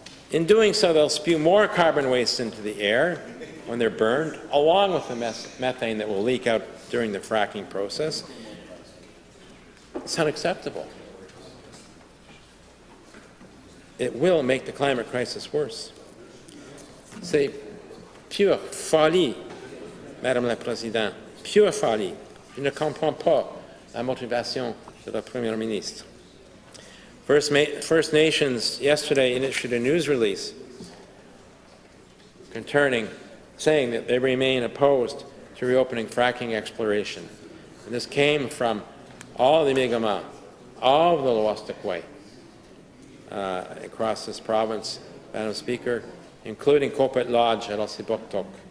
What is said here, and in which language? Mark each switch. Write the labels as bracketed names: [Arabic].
[English] In doing so, they'll spew more carbon waste into the air when they're burned, along with the methane that will leak out during the fracking process. It's unacceptable. It will make the climate crisis worse. [French] C'est pure folie, Madame la Présidente, pure folie. Je ne comprends pas la motivation de la Première ministre. [English] First Nations yesterday issued a news release saying that they remain opposed to reopening fracking exploration. And this came from all the Mi'kmaq, all of the Loistikwe across this province, Madam Speaker, including Copet Lodge at Ossiboktok.